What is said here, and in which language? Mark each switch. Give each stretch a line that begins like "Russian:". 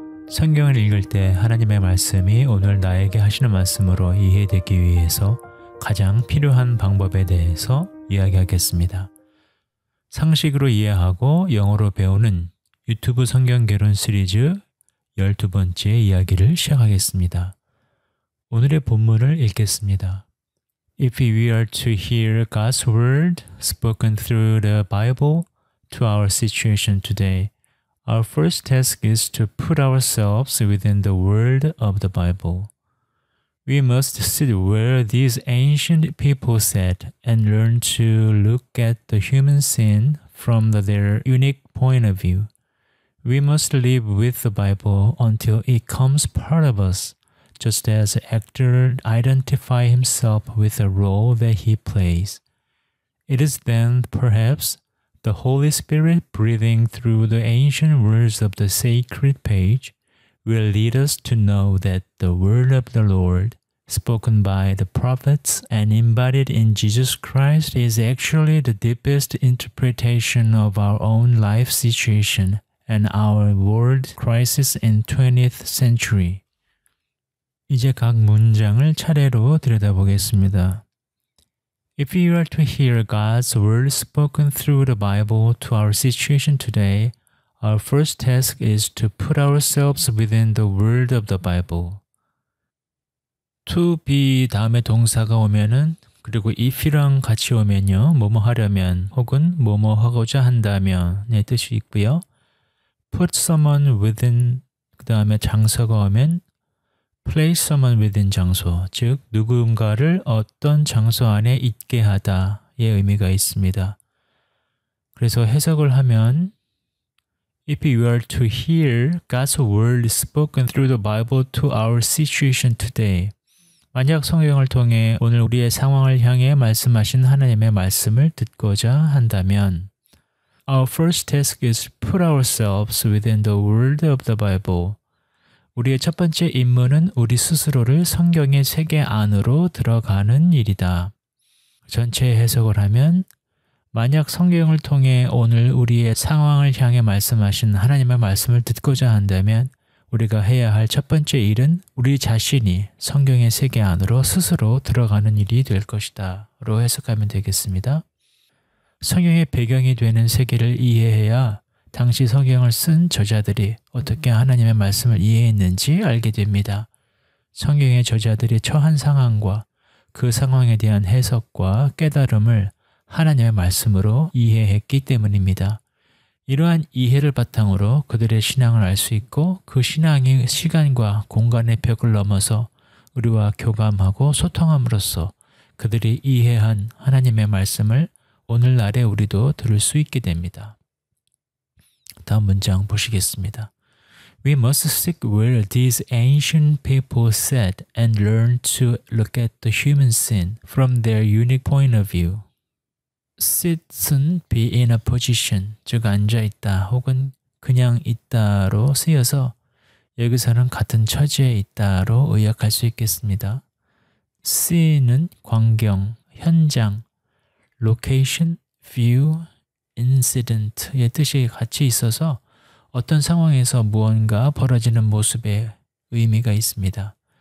Korean: 성경을 읽을 때 하나님의 말씀이 오늘 나에게 하시는 말씀으로 이해되기 위해서 가장 필요한 방법에 대해서 이야기하겠습니다. 상식으로 이해하고 영어로 배우는 유튜브 성경개론 시리즈 12번째 이야기를 시작하겠습니다. 오늘의 본문을 읽겠습니다.
English: If we are to hear God's word spoken through the Bible to our situation today, our first task is to put ourselves within the word of the Bible. We must sit where these ancient people sat and learn to look at the human sin from their unique point of view. We must live with the Bible until it becomes part of us, just as an actor identifies himself with the role that he plays. It is then, perhaps, the Holy Spirit breathing through the ancient words of the sacred page will lead us to know that the word of the Lord, spoken by the prophets and embodied in Jesus Christ, is actually the deepest interpretation of our own life situation and our world crisis in 20th century.
Korean: 이제 각 문장을 차례로 들여다보겠습니다.
English: If you are to hear God's word spoken through the Bible to our situation today, our first task is to put ourselves within the word of the Bible. To be
Korean: 다음에 동사가 오면은 그리고 if랑 같이 오면요. 뭐뭐 하려면 혹은 뭐뭐 하고자 한다면의 뜻이 있고요.
English: Put someone within
Korean: 그 다음에 장소가 오면
English: place someone within
Korean: 장소, 즉 누군가를 어떤 장소 안에 있게 하다의 의미가 있습니다.
English: 그래서 해석을 하면 If you are to hear God's word spoken through the Bible to our situation today,
Korean: 만약 성경을 통해 오늘 우리의 상황을 향해 말씀하신 하나님의 말씀을 듣고자 한다면
English: Our first task is to put ourselves within the word of the Bible.
Korean: 우리의 첫 번째 임무는 우리 스스로를 성경의 세계 안으로 들어가는 일이다. 전체 해석을 하면 만약 성경을 통해 오늘 우리의 상황을 향해 말씀하신 하나님의 말씀을 듣고자 한다면 우리가 해야 할 첫 번째 일은 우리 자신이 성경의 세계 안으로 스스로 들어가는 일이 될 것이다. 로 해석하면 되겠습니다. 성경의 배경이 되는 세계를 이해해야 당시 성경을 쓴 저자들이 어떻게 하나님의 말씀을 이해했는지 알게 됩니다. 성경의 저자들이 처한 상황과 그 상황에 대한 해석과 깨달음을 하나님의 말씀으로 이해했기 때문입니다. 이러한 이해를 바탕으로 그들의 신앙을 알 수 있고 그 신앙이 시간과 공간의 벽을 넘어서 우리와 교감하고 소통함으로써 그들이 이해한 하나님의 말씀을 오늘날에 우리도 들을 수 있게 됩니다. 다음 문장 보시겠습니다.
English: We must stick where these ancient people sat and learn to look at the human sin from their unique point of view.
Korean: Sit은
English: be in a position,
Korean: 즉 앉아있다 혹은 그냥 있다로 쓰여서 여기서는 같은 처지에 있다로 의역할 수 있겠습니다. see는 광경, 현장, location, view, incident의 뜻이 같이 있어서 어떤 상황에서 무언가 벌어지는 모습에 의미가 있습니다.